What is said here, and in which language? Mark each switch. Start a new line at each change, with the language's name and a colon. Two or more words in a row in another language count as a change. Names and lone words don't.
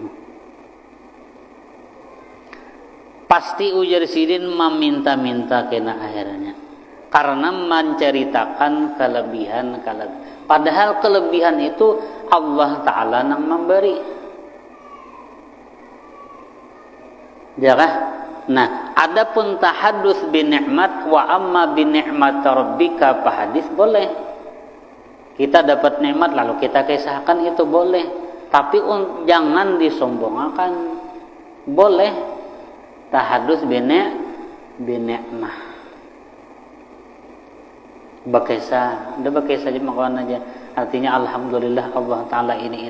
Banjar: Pasti ujar Sidin meminta-minta kena akhirnya.
Indonesian: Karena menceritakan kelebihan. Padahal kelebihan itu Allah Ta'ala yang memberi. Ya kan? Nah, adapun
Arabic: تحدث بنعمة وأما بنعمة ربك فحدث boleh.
Indonesian: Kita dapat nikmat lalu kita kisahkan, itu boleh, tapi jangan disombongkan.
Banjar: Boleh
Arabic: تحدث بنعمة,
Banjar: bakisah, udah bakisah aja, makan aja, artinya alhamdulillah Allah Ta'ala ini.